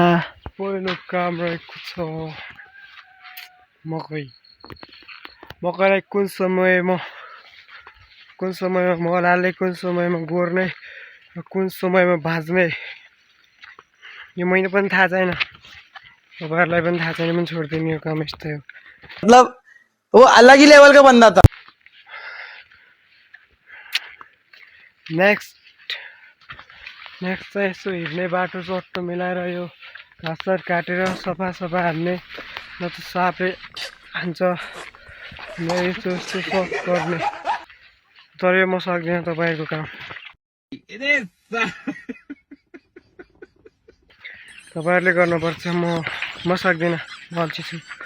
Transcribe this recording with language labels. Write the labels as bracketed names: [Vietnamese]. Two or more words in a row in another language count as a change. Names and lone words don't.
[Nepali] पहिलो काम रहेको छ मकै। मकैलाई कुन समयमा मल हाल्ने, कुन समयमा गोड्ने, कुन समयमा भाज्ने यो मैले पनि थाहा छैन, तपाईहरुलाई पनि थाहा छैन भने छोड्दिनु, यो काम यस्तै हो। [Hindi] मतलब वो अलग ही लेवल का बंदा था। [Nepali] नेक्स्ट चाहिँ यसो हिँड्ने बाटो चट्टो मिलाएर यो घाँसहरू काटेर सफा हान्ने, न त सापले हान्छ, न यस्तो सफ गर्ने। तर यो म सक्दिनँ तपाईहरुको काम। तपाईहरुले गर्नुपर्छ, म सक्दिनँ, म अल्छी छु।